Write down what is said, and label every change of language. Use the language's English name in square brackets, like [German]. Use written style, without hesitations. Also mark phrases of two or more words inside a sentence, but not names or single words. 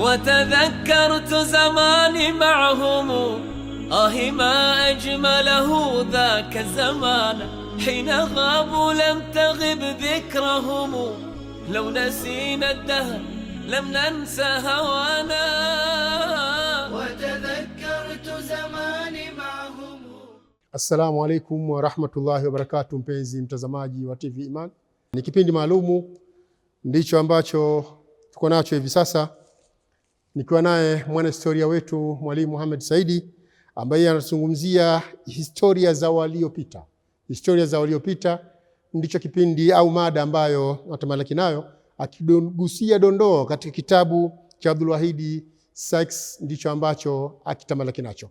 [Arabic] وتذكرت زماني معهم، ما أجمله ذاك الزمان، حين غابوا لم تغب ذكرهم، لو نسينا الدهر لم ننسى هوانا. وتذكرت زماني معهم. السلام عليكم ورحمة الله وبركاته. [Swahili] Mpenzi mtazamaji wa TV Iman, ni kipindi maalumu ndicho ambacho tuko nacho hivi sasa, nikiwa naye mwana historia wetu Mwalimu Muhammad Saidi, ambaye anazungumzia historia za waliopita. Historia za waliopita ndicho kipindi au mada ambayo natamalaki nayo, akigusia dondoo katika kitabu cha Abdul Wahid Sykes, ndicho ambacho akitamalaki nacho.